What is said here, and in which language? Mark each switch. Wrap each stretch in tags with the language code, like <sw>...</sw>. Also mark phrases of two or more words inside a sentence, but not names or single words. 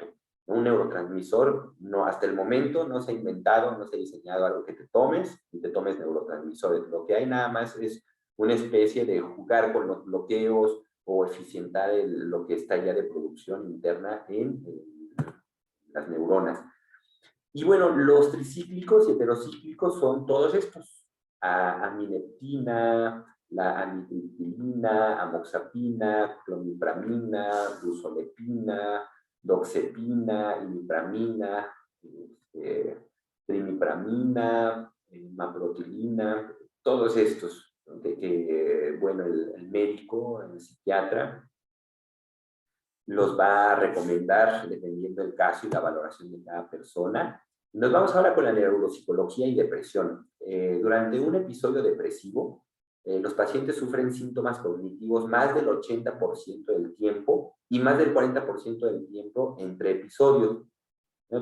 <es>Un neurotransmisor, no, hasta el momento no se ha inventado, no se ha diseñado algo que te tomes y te tomes neurotransmisores. Lo que hay nada más es una especie de jugar con los bloqueos o eficientar lo que está ya de producción interna en las neuronas. Y bueno, los tricíclicos y heterocíclicos son todos estos. Amineptina, la amitriptilina, amoxapina, clomipramina, busolepina, doxepina, imipramina, trimipramina, maprotilina, todos estos, bueno, el médico, el psiquiatra, los va a recomendar dependiendo del caso y la valoración de cada persona. Nos vamos ahora con la neuropsicología y depresión. Durante un episodio depresivo, los pacientes sufren síntomas cognitivos más del 80% del tiempo y más del 40% del tiempo entre episodios, ¿no?</es>